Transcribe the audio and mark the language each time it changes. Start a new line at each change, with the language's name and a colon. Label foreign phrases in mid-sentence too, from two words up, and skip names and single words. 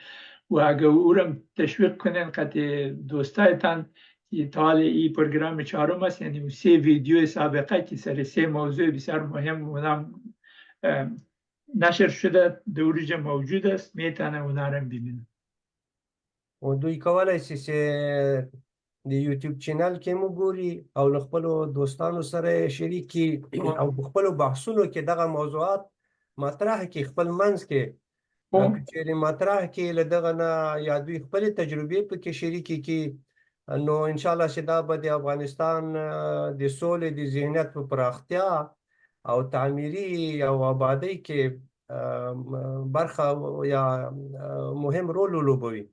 Persian: و اگر او را تشویق کنین قطع دوستایتان که تا حال این پروگرام چهارم است، یعنی 3 ویدیو سابقه که سر 3 موضوع بسیار مهم اونم نشر شده دوریج موجود است، میتونه اونا رو ببینه.
Pashto: و دوی کولای شي چې د یوټیوب چینل کې مو ګوري او له خپلو دوستانو سره شریکي او په خپلو بحثونو کې دغه موضوعات مطرح کړي، خپل منځ کې که چیرې مطرح کړي، له دغه نه یا دوی خپلې تجربې پکې شریکې کړي، نو انشاءالله چې دا به د افغانستان د سولې د ذهنیت په پراختیا او تعمیري او آبادۍ کې برخه یا مهم رول ولوبوي